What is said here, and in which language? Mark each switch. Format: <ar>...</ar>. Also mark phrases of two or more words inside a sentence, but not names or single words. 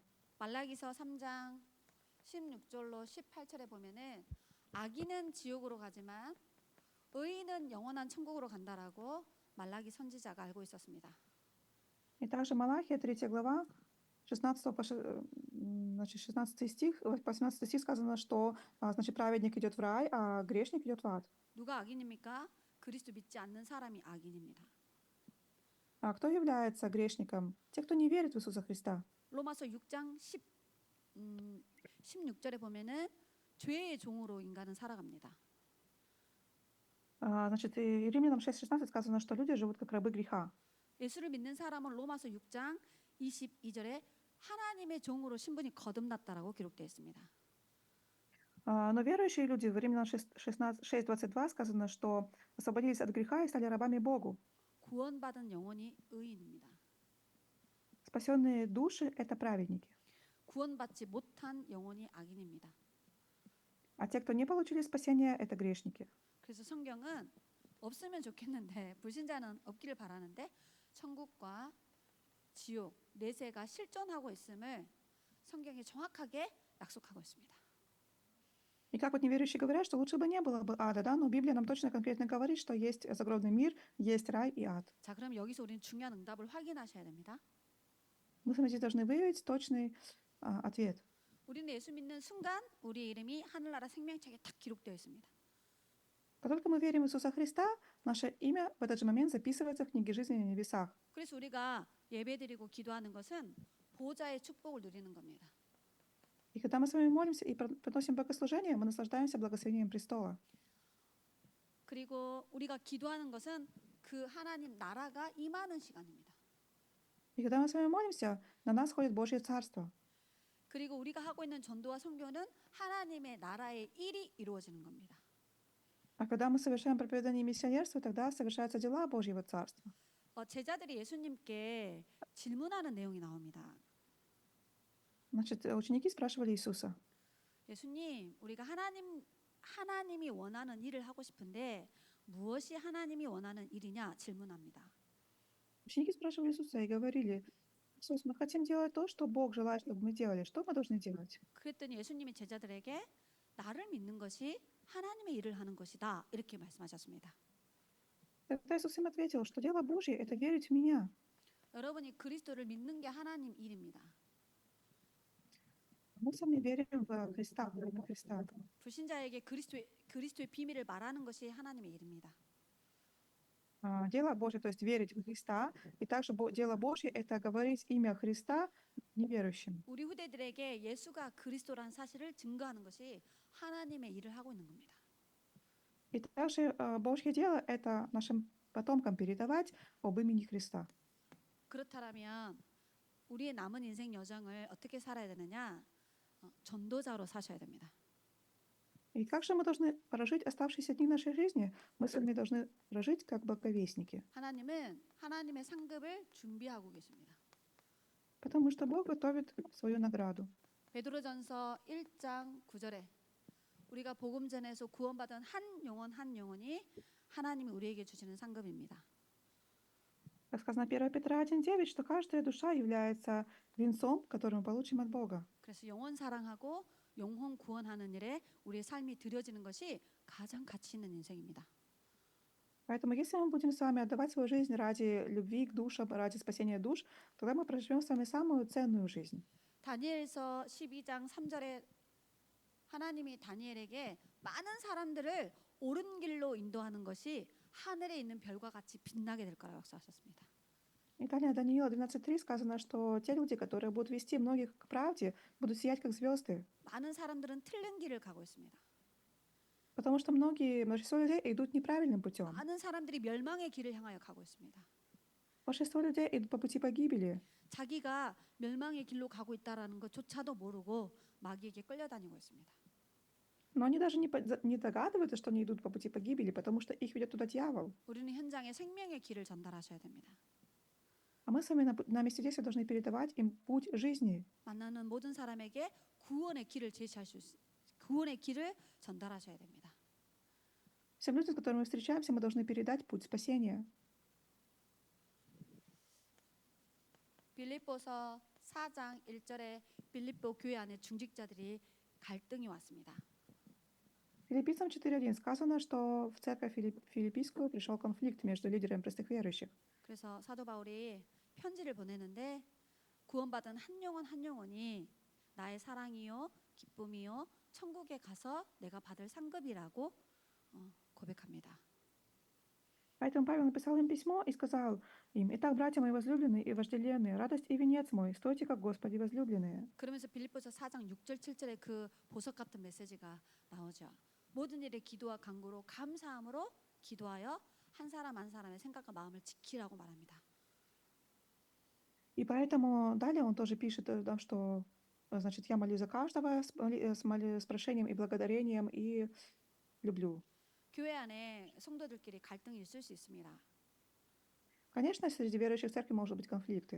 <ko>말라기서 3장 16절로 18절에 보면은 악인은 지옥으로 가지만 의인은 영원한 천국으로 간다라고 말라기 선지자가 알고 있었습니다.</ko> <ru>И также Малахия, 3 глава, 16 значит, 16 стих, 18 стих сказано, что, значит, праведник идет в рай, а грешник идет в ад.</ru> <ko>누가 악인입니까? 그리스도 믿지 않는 사람이 악인입니다.</ko> <ru>А кто является грешником? Те, кто не верит в Иисуса Христа.</ru> <ko>로마서 6장 16절에 보면은 죄의 종으로 인간은 살아갑니다.</ko> <ru>Значит, и Римлянам 6:16 сказано, что люди живут как рабы греха.</ru> <ko>예수를 믿는 사람은 로마서 6장 22절에 하나님의 종으로 신분이 거듭났다라고 기록되어 있습니다.</ko> <ru>Но верующие люди в Римлянам 6:22 сказано, что освободились от греха и стали рабами Богу.</ru> <ko>구원받은 영혼이 의인입니다.</ko> <ru>Спасенные души – это праведники.</ru> <ko>구원받지 못한 영혼이 악인입니다.</ko> <ru>А те, кто не получили спасения, это грешники.</ru> <ko>그래서 성경은 없으면 좋겠는데 불신자는 없기를 바라는데 천국과 지옥, 내세가 실존하고 있음을 성경이 정확하게 약속하고 있습니다.</ko> <ru>И как вот неверующие говорят, что лучше бы не было бы ада, да? Но Библия нам точно конкретно говорит, что есть загробный мир, есть рай и ад.</ru> <ko>자, 그럼 여기서 우리는 중요한 응답을 확인하셔야 됩니다.</ko> <ru>Мы с вами здесь должны выявить точный ответ.</ru> <ko>우리는 예수 믿는 순간 우리 이름이 하늘나라 생명책에 딱 기록되어 있습니다.</ko> <ru>Как только мы верим в Иисуса Христа, наше имя в этот же момент записывается в книге жизни на небесах.</ru> <ko>그래서 우리가 예배드리고 기도하는 것은 보좌의 축복을 누리는 겁니다.</ko> <ru>И когда мы с вами молимся и приносим богослужение, мы наслаждаемся благословением престола.</ru> <ko>그리고 우리가 기도하는 것은 그 하나님 나라가 임하는 시간입니다.</ko> <ru>И когда мы с вами молимся, на нас ходит Божье Царство.</ru> <ko>그리고 우리가 하고 있는 전도와 선교는 하나님의 나라의 일이 이루어지는 겁니다.</ko> <ru>А когда мы совершаем проповедание и миссионерство, тогда совершаются дела Божьего Царства.</ru> <ko>제자들이 예수님께 질문하는 내용이 나옵니다.</ko> <ru>Значит, ученики спрашивали Иисуса:</ru> <ko>예수님, 우리가 하나님이 원하는 일을 하고 싶은데 무엇이 하나님이 원하는 일이냐 질문합니다.</ko> <ru>Ученики спрашивали Иисуса и говорили: Иисус, мы хотим делать то, что Бог желает, чтобы мы делали. Что мы должны делать?</ru> <ko>그랬더니 예수님이 제자들에게 나를 믿는 것이 하나님의 일을 하는 것이다 이렇게 말씀하셨습니다.</ko> <ru>Тогда Иисус им ответил, что дело Божье – это верить в Меня.</ru> <ko>여러분이 그리스도를 믿는 게 하나님 일입니다.</ko> <ru>Мы с вами верим в Христа, в имя Христа.</ru> <ko>불신자에게 그리스도의 비밀을 말하는 것이 하나님의 일입니다.</ko> <ru>Дело Божье, то есть верить в Христа, и также дело Божье – это говорить имя Христа неверующим.</ru> <ko>우리 후대들에게 예수가 그리스도라는 사실을 증거하는 것이 하나님의 일을 하고 있는 겁니다.</ko> <ru>И также Божье дело – это нашим потомкам передавать об имени Христа.</ru> <ko>그렇다면 우리의 남은 인생 여정을 어떻게 살아야 되느냐? 전도자로 사셔야 됩니다.</ko> <ru>И как же мы должны прожить оставшиеся дни нашей жизни? Мы с вами должны прожить как благовестники.</ru> <ko>하나님은 하나님의 상급을 준비하고 계십니다.</ko> <ru>потому что Бог готовит свою награду.</ru> <ko>베드로전서 1장 9절에 우리가 복음 전에서 구원받은 한 영혼이 하나님이 우리에게 주시는 상급입니다.</ko> <ru>Как сказано 1 Петра 1:9, что каждая душа является венцом, который мы получим от Бога.</ru> <ko>그래서 영혼 사랑하고 영혼 구원하는 일에 우리의 삶이 드려지는 것이 가장 가치 있는 인생입니다.</ko> <ru>Поэтому если мы будем с вами отдавать свою жизнь ради любви к душам, ради спасения душ, тогда мы проживем с вами самую ценную жизнь.</ru> <ko>다니엘서 12장 3절에 하나님이 다니엘에게 많은 사람들을 옳은 길로 인도하는 것이 하늘에 있는 별과 같이 빛나게 될 거라고 약속하셨습니다.</ko> <ru>И далее Даниила 12:3 сказано, что те люди, которые будут вести многих к правде, будут сиять как звезды.</ru> <ko>많은 사람들은 틀린 길을 가고 있습니다.</ko> <ru>Потому что большинство людей идут неправильным путем.</ru> <ko>많은 사람들이 멸망의 길을 향하여 가고 있습니다.</ko> <ru>Большинство людей идут по пути погибели.</ru> <ko>자기가 멸망의 길로 가고 있다라는 것조차도 모르고 마귀에게 끌려다니고 있습니다.</ko> <ru>Но они даже не догадываются, что они идут по пути погибели, потому что их ведет туда дьявол.</ru> <ko>우리는 현장에 생명의 길을 전달하셔야 됩니다.</ko> <ru>А мы с вами на месте действия должны передавать им путь жизни.</ru> <ko>만나는 모든 사람에게 구원의 길을 제시할 구원의 길을 전달하셔야 됩니다.</ko> <ru>Всем людям, с которыми мы встречаемся, мы должны передать путь спасения.</ru> <ko>빌립보서 4장 1절에 빌립보 교회 안에 중직자들이 갈등이 왔습니다.</ko> <ru>Филиппийцам 4:1 сказано, что в церковь филиппийскую пришел конфликт между лидерами простых верующих.</ru> <ko>그래서 사도 바울이 편지를 보내는데 구원받은 한 영혼이 나의 사랑이요 기쁨이요 천국에 가서 내가 받을 상급이라고 고백합니다.</ko> <ru>Поэтому Павел написал им письмо и сказал им: «Итак, братья мои возлюбленные и вожделенные, радость и венец мой, стойте как Господи возлюбленные».</ru> <ko>그러면서 빌립보서 4장 6절 7절에 그 보석 같은 메시지가 나오죠. 모든 일에 기도와 간구로 감사함으로 기도하여 한 사람 한 사람의 생각과 마음을 지키라고 말합니다.</ko> <ru>И поэтому далее он тоже пишет, что, значит, я молюсь за каждого с прошением и благодарением и люблю.</ru> <ko>교회 안에 성도들끼리 갈등이 있을 수 있습니다.</ko> <ru>Конечно, среди верующих в церкви может быть конфликты.</ru>